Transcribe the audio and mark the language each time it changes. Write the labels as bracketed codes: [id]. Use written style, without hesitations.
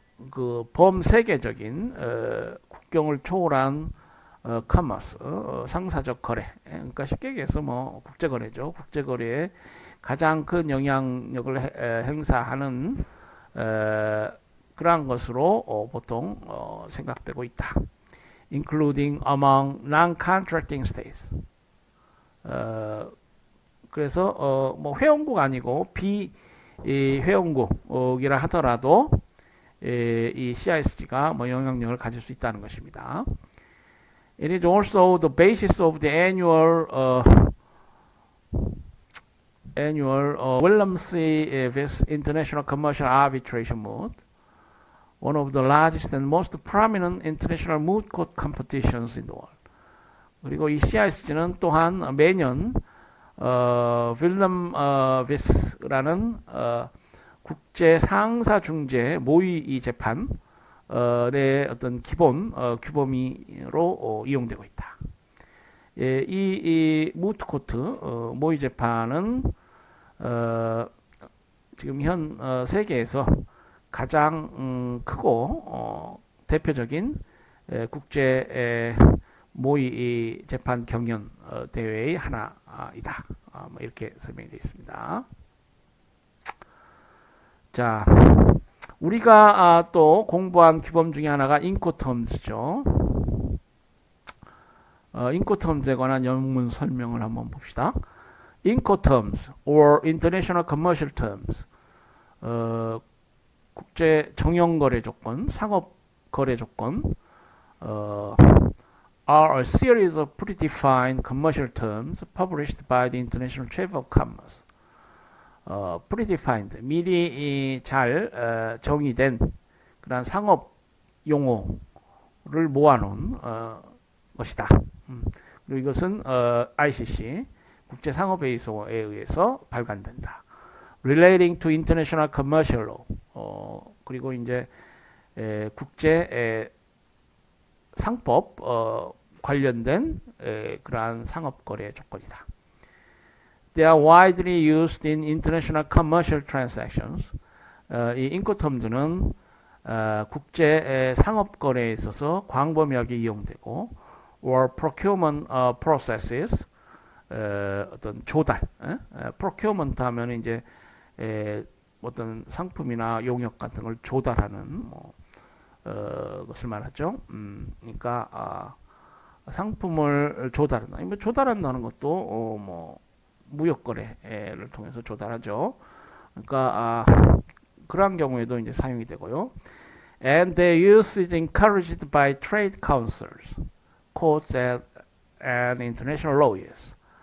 [ko] 그 범세계적인 국경을 초월한 커머스, 상사적 거래. 그러니까 쉽게 얘기해서 뭐 국제거래죠. 국제거래에 가장 큰 영향력을 행사하는 그러한 것으로 보통 생각되고 있다. [en] Including among non-contracting states. [ko] 그래서 뭐 회원국 아니고 비회원국이라 하더라도 이 CISG가 뭐 영향력을 가질 수 있다는 것입니다. [en] It is also the basis of the annual Williamsey International Commercial Arbitration Moot, one of the largest and most prominent international moot court competitions in the world. [ko] 그리고 이 CISG는 또한 매년 윌럼비스라는 국제 상사 중재 모의 재판의 어떤 기본 규범으로 이용되고 있다. 이 무트 코트 모의 재판은 지금 현 세계에서 가장 크고 대표적인 국제 모의 재판 경연 대회의 하나이다. 뭐 이렇게 설명이 되어 있습니다. 자, 우리가 또 공부한 규범 중에 하나가 인코텀즈죠. 인코텀즈에 관한 영문 설명을 한번 봅시다. [en] Incoterms or International Commercial Terms, [ko] 국제 정형거래 조건, 상업거래 조건, [en] are a series of predefined commercial terms published by the International Chamber of Commerce. [ko] predefined, 미리 잘 정의된 그런 상업 용어를 모아놓은 것이다. 그리고 이것은 ICC 국제상업회의소에 의해서 발간된다. [en] Relating to international commercial law. [ko] 그리고 이제 국제 상법 관련된 그러한 상업거래 조건이다. [en] They are widely used in international commercial transactions. [ko] 이 인코텀즈는 국제 상업거래에 있어서 광범위하게 이용되고, [en] or procurement processes, [ko] 어떤 조달, procurement 하면 이제 어떤 상품이나 용역 같은 걸 조달하는 것을 말하죠. 그러니까 상품을 조달한다. 조달한다는 것도 뭐 무역거래를 통해서 조달하죠. 그러니까 그러한 경우에도 이제 사용이 되고요. [en] And their use is encouraged by trade councils, courts, and international lawyers.